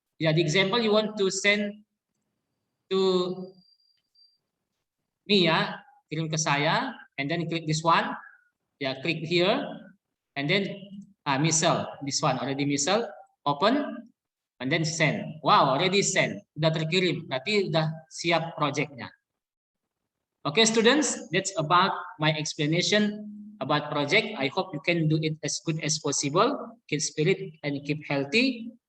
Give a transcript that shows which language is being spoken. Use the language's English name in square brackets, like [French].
[English] Yeah, the example you want to send to me ya, [Indonesian] kirim ke saya, [English] and then click this one. Ya, click here, and then misal, this one already misal, open, and then send. Wow, already send. [Indonesian] Udah terkirim. Berarti udah siap projectnya. [English] Okay, students, that's about my explanation about project. I hope you can do it as good as possible. Keep spirit and keep healthy.